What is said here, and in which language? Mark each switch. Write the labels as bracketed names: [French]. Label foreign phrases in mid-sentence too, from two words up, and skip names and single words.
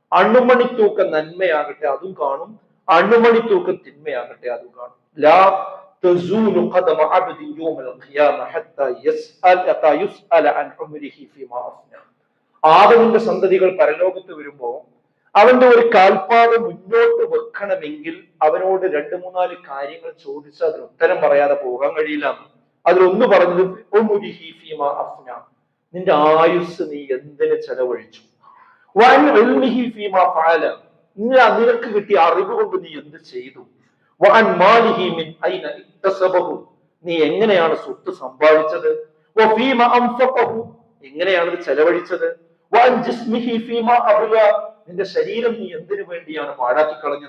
[Malayalam] അണുമണിത്തൂക്കം നന്മയാകട്ടെ അതും കാണും, അണുമണിത്തൂക്കം തിന്മയാകട്ടെ അതും കാണും. [Arabic] ലാ تزول قدم عبد يوم القيامة حتى يسأل عن عمره فيما أفنى. [Malayalam] ആദമിന്റെ സന്തതികൾ പരലോകത്ത് വരുമ്പോ അവന്റെ ഒരു കാൽപാദം മുന്നോട്ട് വെക്കണമെങ്കിൽ അവനോട് 2-3-4 കാര്യങ്ങൾ ചോദിച്ചാൽ അതിന് ഉത്തരം പറയാതെ പോകാൻ കഴിയില്ല. അതിലൊന്ന് പറഞ്ഞത് നിന്റെ ആയുസ് നീ എന്തിന് ചെലവഴിച്ചു, നിനക്ക് കിട്ടിയ അറിവ് കൊണ്ട് നീ എന്ത് ചെയ്തു, നീ എങ്ങനെയാണ് സ്വത്ത് സമ്പാദിച്ചത്, എങ്ങനെയാണ് ചെലവഴിച്ചത്, നിന്റെ ശരീരം നീ എന്തിനു വേണ്ടിയാണ് പാഴാക്കി കളഞ്ഞത്.